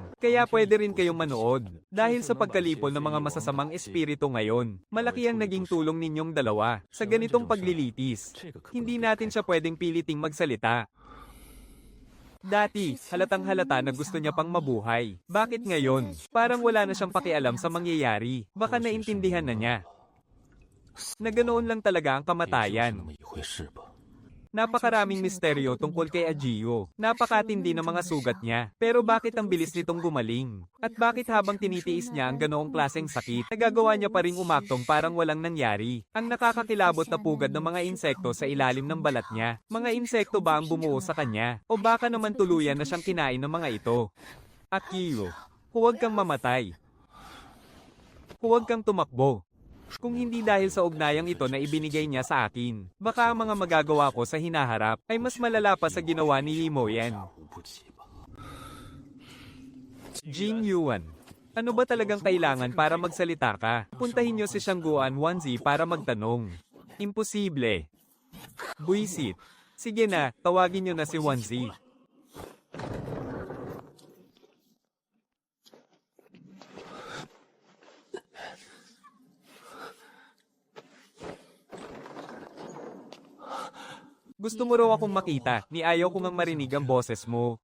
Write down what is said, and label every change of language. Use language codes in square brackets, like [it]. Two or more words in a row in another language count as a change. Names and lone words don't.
[tl] Kaya pwede rin kayong manood. Dahil sa pagkalipol ng mga masasamang espiritu ngayon, malaki ang naging tulong ninyong dalawa sa ganitong paglilitis. Hindi natin siya pwedeng piliting magsalita. Dati, halatang halata na gusto niya pang mabuhay. Bakit ngayon? Parang wala na siyang pakialam sa mangyayari. Baka naintindihan na niya. Na ganoon lang talaga ang [zh] 也就这 [tl] kamatayan. [zh] 么一回事吧。 [tl] Napakaraming misteryo tungkol kay Agio. Napakatindi ng mga sugat niya. Pero bakit ang bilis nitong gumaling? At bakit habang tinitiis niya ang ganoong klaseng sakit, nagagawa niya pa ring umaktong parang walang nangyari? Ang nakakakilabot na pugad ng mga insekto sa ilalim ng balat niya. Mga insekto ba ang bumuo sa kanya? O baka naman tuluyan na siyang kinain ng mga ito? Agio, huwag kang mamatay. Huwag kang tumakbo. Kung hindi dahil sa ugnayang ito na ibinigay niya sa akin, baka ang mga magagawa ko sa hinaharap ay mas malala pa sa ginawa ni Limo Yan. [zh] 吓唬不起吧？ [tl] Jing Yuan. Ano ba talagang kailangan para magsalita ka? Puntahin niyo si Shangguan Wanzi para magtanong. Imposible. Buisit. Sige na, tawagin niyo na si Wanzi. Gusto mo raw akong makita, ni ayaw ko ngang marinig ang boses mo.